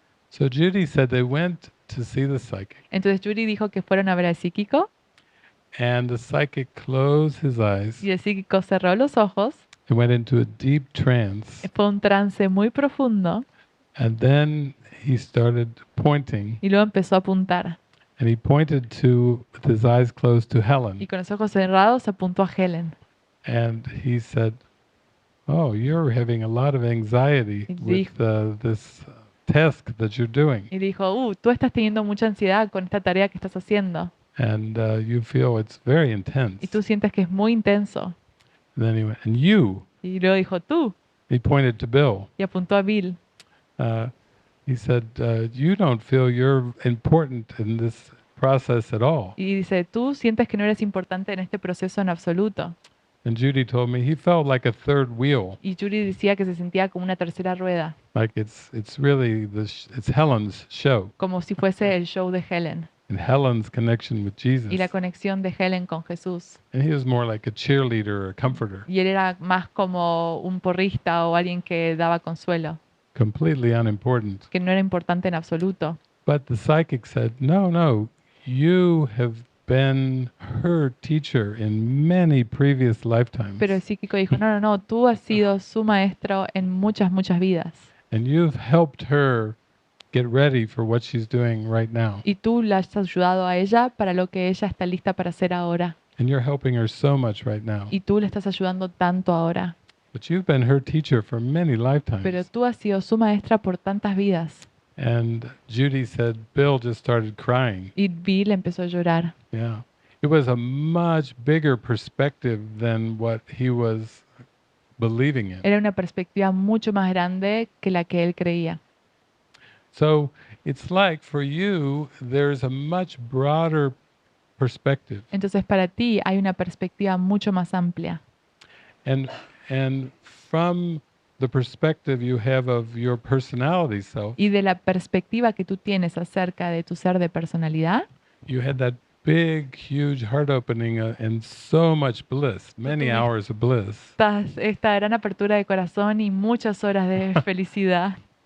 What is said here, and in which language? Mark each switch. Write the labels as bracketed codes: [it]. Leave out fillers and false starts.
[en] So Judy said they went to see the psychic, [es] Entonces Judy dijo que fueron a ver al psíquico [en] and the psychic closed his eyes [es] y el psíquico cerró los ojos. [en] and went into a deep trance, [es] Fue un trance muy profundo [en] and then he started pointing, [es] y luego empezó a apuntar. [en] and he pointed to, with his eyes closed, to [es] Y [en] Helen, [es] con los ojos cerrados apuntó a Helen. [en] and he said, "Oh, you're having a lot of anxiety [es] Y [en] with this task that you're doing, [es] Y dijo, tú estás teniendo mucha ansiedad con esta tarea que estás haciendo. [en] and you feel it's very [es] Y [en] intense." [es] tú sientes que es muy intenso. [en] And then he went, "And you?" [es] Y luego dijo, tú. [en] He pointed to Bill. [es] Y apuntó a Bill. [en] He said, "You don't feel you're important in this process at all." [es] Y dice, tú sientes que no eres importante en este proceso en absoluto. [en] And Judy told me he felt like a third wheel, [es] Y Judy decía que se sentía como una tercera rueda, [en] like it's really it's Helen's show [es] como si fuese el show de Helen [en] and Helen's connection with Jesus. [es] y la conexión de Helen con Jesús. [en] And he was more like a cheerleader or a comforter, [es] Y él era más como un porrista o alguien que daba consuelo, [en] completely unimportant. [es] que no era importante en absoluto. [en] But the psychic said, "No, no, you have been her teacher in many previous lifetimes, [es] Pero el psíquico dijo, no, no, no, tú has sido su maestro en muchas, muchas vidas. [en] and you've helped her get ready for what she's doing right now. [es] Y tú la has ayudado a ella para lo que ella está lista para hacer ahora. [en] And you're helping her so much right now. [es] Y tú le estás ayudando tanto ahora. [en] But you've been her teacher for many [es] Pero [en] lifetimes." [es] tú has sido su maestra por tantas vidas. [en] And Judy said Bill just started crying. [es] Y Bill empezó a llorar. [en] Yeah. It was a much bigger perspective than what he was believing in. [es] Era una perspectiva mucho más grande que la que él creía. [en] So it's like for you, there's a much broader perspective. [es] Entonces para ti hay una perspectiva mucho más amplia. [en] And from the perspective you have of your personality self, [es] Y de la perspectiva que tú tienes acerca de tu ser de personalidad, [en] you had that big, huge heart opening and so much bliss, many [es] tuviste- [en] hours of bliss. [es] esta gran apertura de corazón y muchas horas de felicidad.